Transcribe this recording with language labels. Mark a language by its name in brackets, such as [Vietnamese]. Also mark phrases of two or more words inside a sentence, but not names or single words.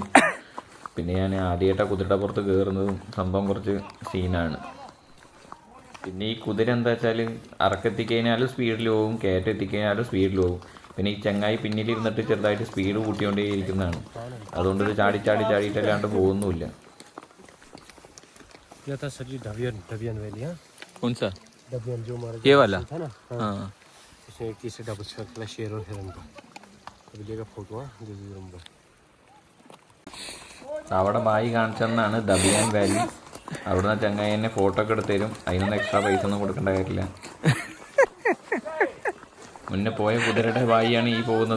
[Malayalam] പിന്നെ ഞാൻ ആദ്യമായിട്ടാണ് കുതിരയുടെ പുറത്ത് കയറുന്നതും സംഭവം കുറച്ച് സീനാണ്. പിന്നെ ഈ കുതിര എന്താ വെച്ചാൽ അറക്കെത്തിക്കഴിഞ്ഞാലും സ്പീഡിൽ പോകും, കയറ്റെത്തിക്കഴിഞ്ഞാലും സ്പീഡിൽ പോകും. പിന്നെ ഈ ചങ്ങായി പിന്നിലിരുന്നിട്ട് ചെറുതായിട്ട് സ്പീഡ് കൂട്ടിക്കൊണ്ടേ ഇരിക്കുന്നതാണ്. അതുകൊണ്ട് ഇത് ചാടിയിട്ടല്ലാണ്ട് പോകുന്നുമില്ല. [Hindi] ये वाला हाँ [Malayalam] അവിടെ ബായി കാണിച്ചെന്നാണ് ദബിയാൻ വാലി. അവിടുന്ന് ചങ്ങായി എന്നെ ഫോട്ടോ ഒക്കെ എടുത്ത് തരും. അതിനൊന്നും എക്സ്ട്രാ പൈസ ഒന്നും കൊടുക്കേണ്ട കാര്യമില്ല. മുന്നേ പോയ കുതിരയുടെ ബായിയാണ് ഈ പോകുന്നത്.